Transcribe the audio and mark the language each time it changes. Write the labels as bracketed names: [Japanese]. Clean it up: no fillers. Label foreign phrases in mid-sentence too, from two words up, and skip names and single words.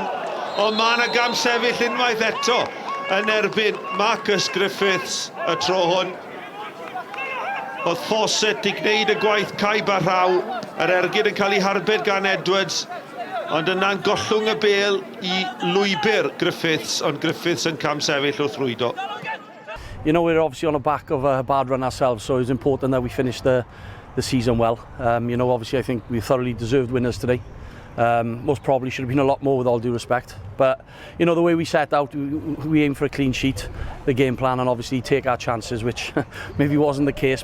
[Welsh] Ond mae yna gam sefyll unwaith eto yn erbyn Marcus Griffiths y tro hwn. Oedd Fawcett i gwneud y gwaith caib a rhaw, yr ergyd yn cael ei harbed gan Edwards, ond yna'n gollwng y bêl i lwybr Griffiths, ond Griffiths yn cam sefyll wrth rwydo. [English] You know, we're obviously on the back of a bad run ourselves, so it's important that we finish the season well. You know, obviously I think we thoroughly deserved winners today. Most probably should have been a lot more, with all due respect. But, you know, the way we set out, we aim for a clean sheet, the game plan, and obviously take our chances, which maybe wasn't the case.